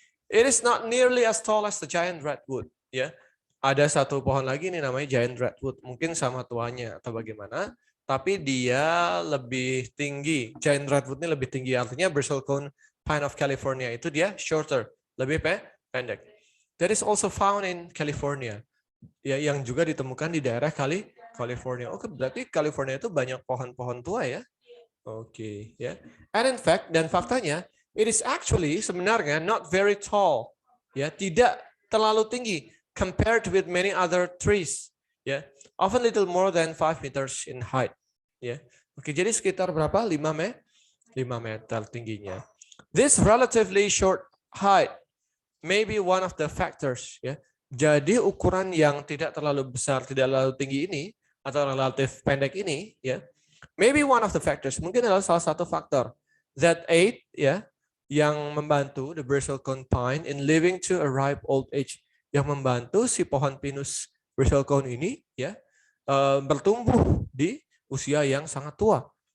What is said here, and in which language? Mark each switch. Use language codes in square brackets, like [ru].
[en] It is not nearly as tall as the giant redwood. [id] Ya. Ada satu pohon lagi nih namanya giant redwood. Mungkin sama tuanya atau bagaimana. Tapi dia lebih tinggi. Giant redwood ini lebih tinggi. Artinya bristlecone pine of California itu dia shorter. Lebih pendek. [en] That is also found in California. [id] Ya, yang juga ditemukan di daerah California. Oke, berarti California itu banyak pohon-pohon tua ya. Oke, ya. [en] And in fact, [id] dan faktanya, [en] it is actually [id] sebenarnya [en] not very tall. [id] Ya, tidak terlalu tinggi [en] compared with many other trees. Ya, often little more than 5 meters in height. [id] Ya. Oke, jadi sekitar berapa? 5 meter tingginya. [en] This relatively short height may be one of the factors, ya. [id] Jadi ukuran yang tidak terlalu besar, tidak terlalu tinggi ini atau relatif pendek ini, ya, [en] maybe one of the factors, [id] mungkin adalah salah satu faktor [en] that aid, [id] ya, yang membantu [en] the bristlecone pine in living to a ripe old age, [id] yang membantu si pohon pinus bristlecone ini, ya, bertumbuh di usia yang sangat tua.